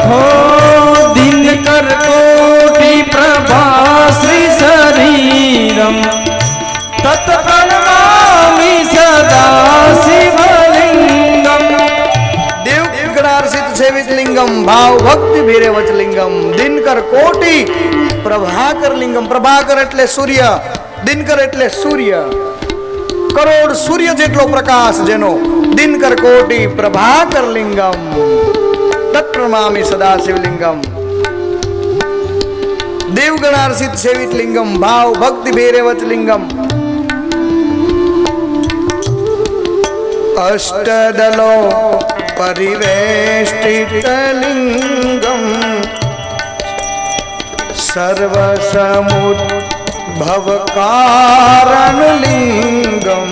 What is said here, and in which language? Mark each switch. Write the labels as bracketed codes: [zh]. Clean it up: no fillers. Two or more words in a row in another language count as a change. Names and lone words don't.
[sa] हो दिनकर कोटि प्रभा श्री शरीरम तत् प्रणमामि सदा शिवलिंगम. देवगणार्चित सेवित लिंगम भाव भक्ति भैरवच लिंगम. दिनकर कोटि प्रभाकर लिंगम. [gu] प्रभाकर એટલે સૂર્ય, દિનકર એટલે સૂર્ય. કરોડ સૂર્ય જેટલો પ્રકાશ જેનો. [sa] દિનકર કોટી પ્રભાકર લિંગમ તત્પ્રમામિ સદા શિવલિંગમ દેવગણાર્ષિત સેવિત લિંગમ ભાવ ભક્તિ ભેરેવચ લિંગમ અષ્ટદલો પરિવેષ્ટિત લિંગમ સર્વસમુદ્ભવ કારણ લિંગમ